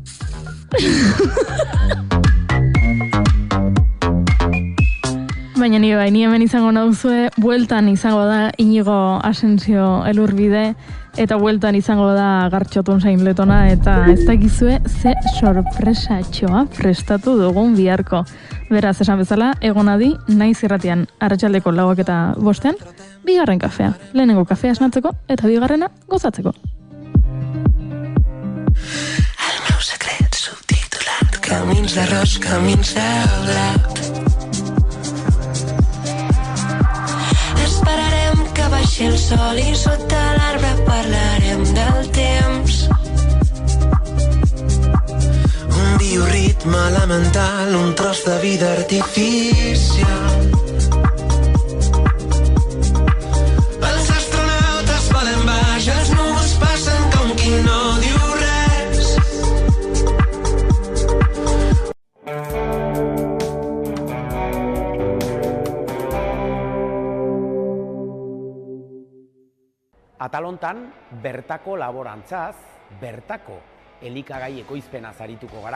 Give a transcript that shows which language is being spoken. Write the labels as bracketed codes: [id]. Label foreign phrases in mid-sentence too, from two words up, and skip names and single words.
[eu] Baina ni hemen izango nauzue, bueltan izango da Inigo Asensio Elurbide, eta bueltan izango da Gartxotun Zain Letona, eta ez dakizue ze sorpresatxoa prestatu dugun biharko. Beraz, esan bezala, egonadi naiz irratian arratsaldeko 4:05, bigarren kafea. Lehenengo kafea esnatzeko eta bigarrena gozatzeko. [ca] El meu secret subtitulat, camins d'arròs, camins de blat. Esperarem que baixi el sol i sota l'arbre parlarem del temps. Un bioritme elemental, un tros de vida artificial. Els astronautes volen baix, els núvols passen com qui no diu res. [eu] Atalontan, bertako laborantzaz, bertako elikagai ekoizpenaz arituko gara.